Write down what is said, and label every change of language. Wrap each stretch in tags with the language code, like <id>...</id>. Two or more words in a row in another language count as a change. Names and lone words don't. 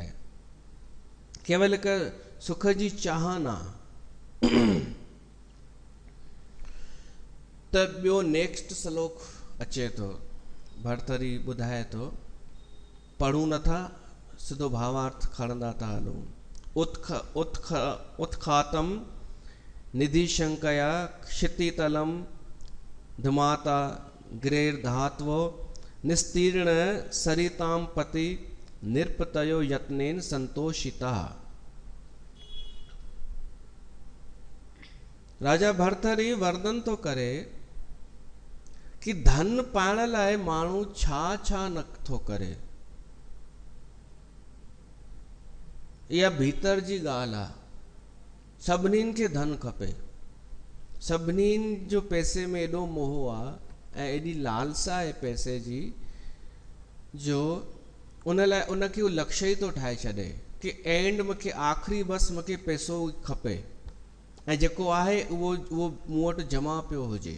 <sd>केवल हिकु सुख जी चाहना। त ॿियो नेक्स्ट श्लोक अचे थो, भर्तरी ॿुधाए थो, पढ़ूं नथा, सिधो भावार्थ खणंदा था हलूं।</sd> <sa>उत्खातम निधिशंकया क्षितितलम धमाता ग्रेर्धात्वो निस्तीर्ण सरिताम पति निरपतयो यत्नेन संतोषिता।</sa> <sd>राजा भर्तरी वर्णन तो करे कि धन पाइण लाइ माण्हू छा छा नथो करे। इहा भीतर जी ॻाल्हि आहे। सभिनीनि खे धन खपे, सभिनीनि जो पैसे में एॾो मोह आहे ऐं एॾी लालसा आहे पैसे जी, जो उन लाइ उनखे उहो लक्ष्य ई थो ठाहे छॾे कि एंड मूंखे आख़िरी बसि मूंखे पैसो खपे ऐं जेको आहे उहो मूं वटि जमा पियो हुजे।</sd>